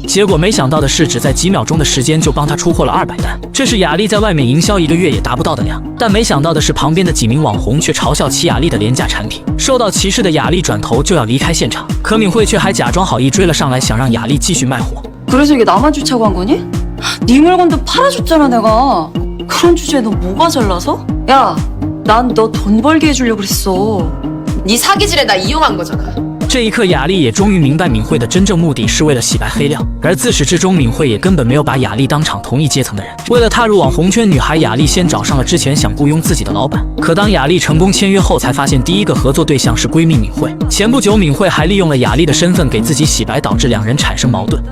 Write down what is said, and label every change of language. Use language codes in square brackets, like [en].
[zh] 结果没想到的是，只在几秒钟的时间就帮她出货了200单，这是雅丽在外面营销1个月也达不到的量。但没想到的是，旁边的几名网红却嘲笑起雅丽的廉价产品。受到歧视的雅丽转头就要离开现场，可敏慧却还假装好意追了上来，想让雅丽继续卖货。 [ko] 그래서 이게 나만 주차고 한 거니? 네 물건도 팔아줬잖아 내가. 그런 주제에 너 뭐가 잘나서? 야, 난 너 돈 벌게 해주려고 그랬어. 네 사기질에 나 이용한 거잖아. [zh] 这一刻，雅丽也终于明白敏慧的真正目的是为了洗白黑料，而自始至终，敏慧也根本没有把雅丽当场同一阶层的人。为了踏入网红圈，女孩雅丽先找上了之前想雇佣自己的老板。可当雅丽成功签约后，才发现第一个合作对象是闺蜜敏慧。前不久，敏慧还利用了雅丽的身份给自己洗白，导致两人产生矛盾。